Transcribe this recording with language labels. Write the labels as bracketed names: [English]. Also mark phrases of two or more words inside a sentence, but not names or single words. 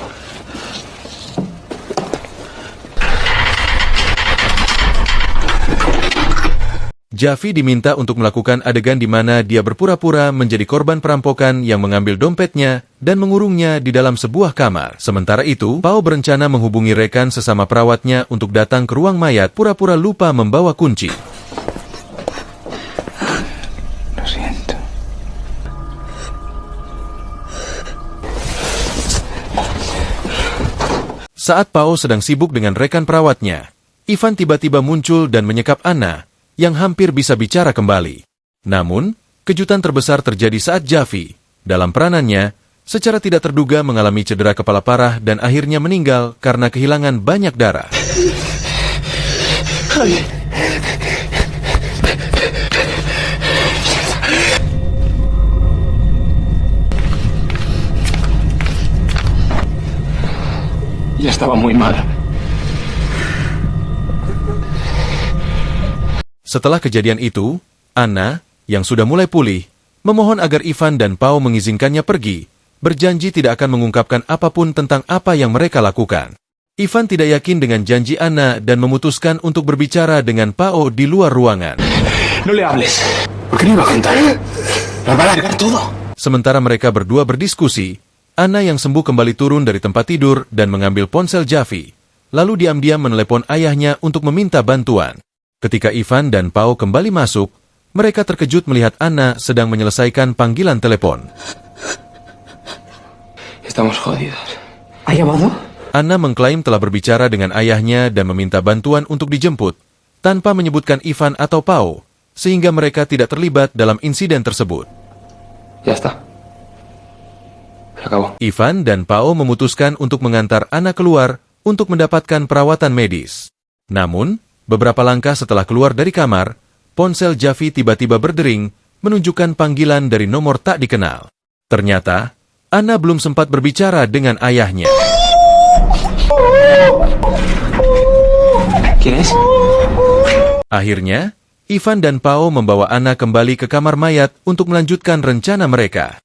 [Indonesian] Javi diminta untuk melakukan adegan di mana dia berpura-pura menjadi korban perampokan yang mengambil dompetnya dan mengurungnya di dalam sebuah kamar. Sementara itu, Pao berencana menghubungi rekan sesama perawatnya untuk datang ke ruang mayat pura-pura lupa membawa kunci. [Spanish] Lo siento. [Indonesian] Saat Pao sedang sibuk dengan rekan perawatnya, Ivan tiba-tiba muncul dan menyekap Anna, yang hampir bisa bicara kembali. Namun, kejutan terbesar terjadi saat Javi, dalam peranannya, secara tidak terduga mengalami cedera kepala parah dan akhirnya meninggal karena kehilangan banyak darah. [Spanish] Ya estaba muy mal. [Indonesian] Setelah kejadian itu, Anna, yang sudah mulai pulih, memohon agar Ivan dan Pao mengizinkannya pergi, berjanji tidak akan mengungkapkan apapun tentang apa yang mereka lakukan. Ivan tidak yakin dengan janji Anna dan memutuskan untuk berbicara dengan Pao di luar ruangan. [Spanish] No le hables. ¿Por qué no iba a contar? Nos va a largar todo. [Indonesian] Sementara mereka berdua berdiskusi, Anna yang sembuh kembali turun dari tempat tidur dan mengambil ponsel Javi, lalu diam-diam menelepon ayahnya untuk meminta bantuan. Ketika Ivan dan Pao kembali masuk, mereka terkejut melihat Anna sedang menyelesaikan panggilan telepon. [Spanish] Estamos jodidos. ¿Ha llamado? [Indonesian] Anna mengklaim telah berbicara dengan ayahnya dan meminta bantuan untuk dijemput, tanpa menyebutkan Ivan atau Pao, sehingga mereka tidak terlibat dalam insiden tersebut. [Spanish] Ya está. Se acabó. [Indonesian] Ivan dan Pao memutuskan untuk mengantar Anna keluar untuk mendapatkan perawatan medis. Namun, beberapa langkah setelah keluar dari kamar, ponsel Javi tiba-tiba berdering, menunjukkan panggilan dari nomor tak dikenal. Ternyata, Anna belum sempat berbicara dengan ayahnya. [Spanish] ¿Quién es? [Indonesian] Akhirnya, Ivan dan Pao membawa Anna kembali ke kamar mayat untuk melanjutkan rencana mereka.